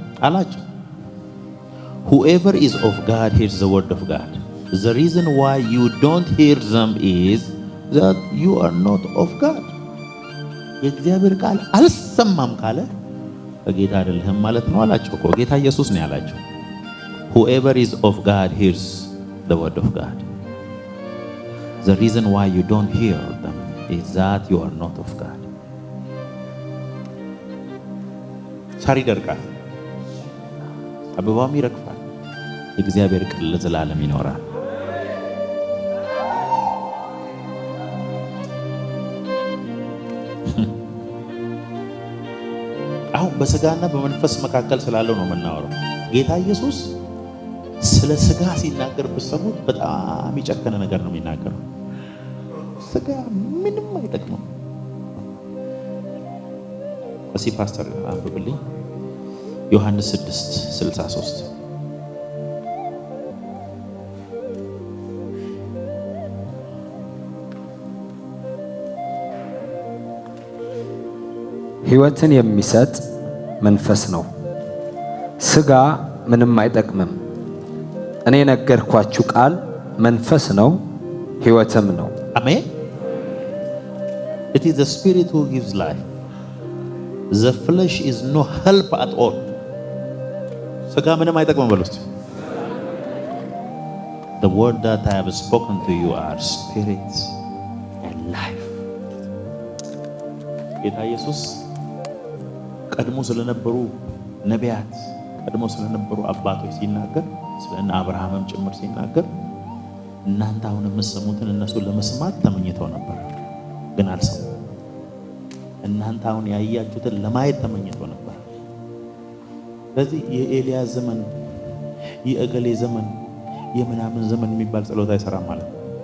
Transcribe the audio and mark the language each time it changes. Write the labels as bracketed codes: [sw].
[am] አላቸው። [en] Whoever is of God hears the word of God. The reason why you don't hear them is that you are not of God. [am] የእግዚአብሔር ቃል አልሰማም ካለ ጌታ አይደለህም ማለት ነው አላቸው እኮ ጌታ ኢየሱስ ነው ያላቸው። [en] Whoever is of God hears the word of God. The reason why you don't hear them is that you are not of God. [am] ሳር ይደርቃል፣ አበባም ይረግፋል፣ የእግዚአብሔር ቃል ለዘላለም ይኖራል። አሁን በስጋና በመንፈስ መካከል ስላለው ነው የምናወራው። ጌታ ኢየሱስ ስለ ስጋ ሲናገር ብትሰሙት በጣም የጨከነ ነገር ነው የሚናገረው። ስጋ ምንም አይጠቅምም። እሺ ፓስተር አንብብልኝ ዮሐንስ 6:63 ሕይወትን የሚሰጥ መንፈስ ነው፣ ስጋ ምንም አይጠቅምም። እኔ ነገርኳችሁ ቃል መንፈስ ነው ሕይወትም ነው። [en] አሜን። It is the spirit who gives life. the flesh is no help at all. [am] ስጋ ምንም አይጠቅምም በሉ እስቲ። [en] The word that I have spoken to you are spirit and life. [am] ጌታ ኢየሱስ ቀድሞ ስለነበሩ ነቢያት፣ ቀድሞ ስለነበሩ አባቶች ሲናገር፣ ስለና አብርሃምም ጭምር ሲናገር እናንተ አሁን የምትሰሙትን እነሱ ለመስማት ተመኝተው ነበር፣ ግን አልሰሙም። እናንተ አሁን ያያችሁትን ለማየት ተመኝተው ነበር። ስለዚህ የኤልያስ ዘመን፣ የእገሌ ዘመን፣ የምናምን ዘመን የሚባል ጸሎት አይሰራም ማለት ነው።